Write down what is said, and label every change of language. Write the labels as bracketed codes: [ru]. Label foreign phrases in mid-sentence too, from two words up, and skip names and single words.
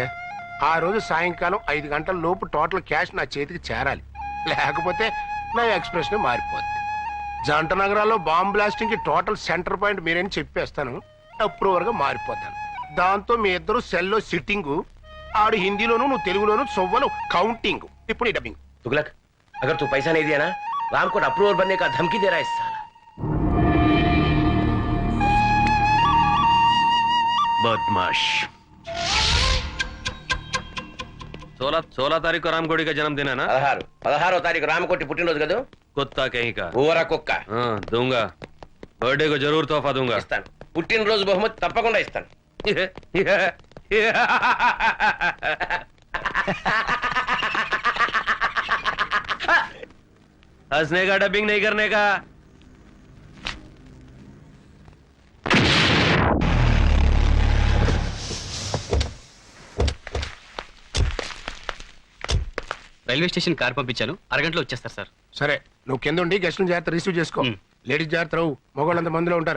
[te] ఆ రోజు సాయంకాలం 5 గంటల లోపు [en] total cash [te] నా చేతికి చేరాలి. లేకపోతే నా ఎక్స్ప్రెషన్ మారిపోద్ది. జంట నగరాల్లో బాంబ్ బ్లాస్టింగ్ కి [en] total center point [te] మీరేని చెప్పేస్తాను. అప్రూవర్ గా మారిపోతాను. దాంతో మీ ఇద్దరు సెల్లో సిట్టింగు, ఆడు హిందీలోను నువ్వు తెలుగులోను సొవ్వలు కౌంటింగ్. ఇప్పుడు ఈ డబ్బింగ్. [hi] तुगलक, अगर तू पैसा नहीं दिया ना, राम को अप्रूवर बनने का धमकी दे रहा है इस साला। बदमाश। 16 तारीख को रामकोटी का जन्मदिन है ना? [te] 16వ తారీఖు రామకోటి పుట్టినరోజు కదా. [hi] कुत्ता कहीं का। [te] ఊర కుక్క. [hi] हाँ दूंगा, बर्थडे को जरूर तोहफा दूंगा। [te] ఇస్తాను. పుట్టినరోజు బహుమతి తప్పకుండా ఇస్తాను. [hi] हंसने का, डबिंग नहीं करने का। [en] railway station car [te] పంపించాను, అరగంటలో వచ్చేస్తారు సార్. సరే, నువ్వు కింద ఉండి గెస్ట్లను జాగ్రత్త రిసీవ్ చేసుకో. లేడీస్ జాగ్రత్త రావు, మగవాళ్ళంత మందిలో ఉంటారు.